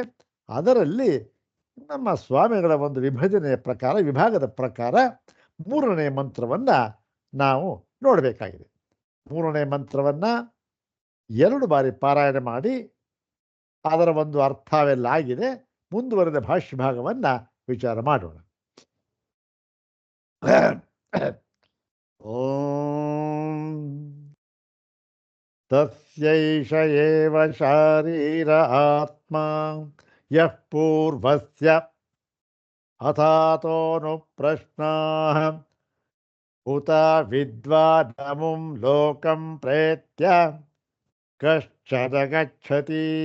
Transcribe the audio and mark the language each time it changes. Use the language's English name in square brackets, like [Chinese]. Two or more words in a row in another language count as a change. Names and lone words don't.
[Kannada] ಅದರಲ್ಲಿ ನಮ್ಮ ಸ್ವಾಮಿಗಳ ಒಂದು ವಿಭಾಗದ ಪ್ರಕಾರ ಮೂರನೇ ಮಂತ್ರವನ್ನು ನಾವು ನೋಡಬೇಕಾಗಿದೆ. ಮೂರನೇ ಮಂತ್ರವನ್ನು 2 ಬಾರಿ ಪಾರಾಯಣ ಮಾಡಿ ಅದರ ಒಂದು ಅರ್ಥವೆಲ್ಲ ಆಗಿದೆ. ಮುಂದುವರೆದ ಭಾಷ್ಯ ಭಾಗವನ್ನು ವಿಚಾರ ಮಾಡೋಣ. [Sanskrit] ಓಂ ತಸ್ಯೈಷ ಏವ ಶಾರೀರ ಆತ್ಮ ಯಃ ಪೂರ್ವಸ್ಯ ಅಥಾತೋನು ಪ್ರಶ್ನಾಃ ಉತ ವಿದ್ವಾನಮುಂ ಲೋಕಂ ಪ್ರೇತ್ಯ ಕಶ್ಚನ ಗಚ್ಚತಿ.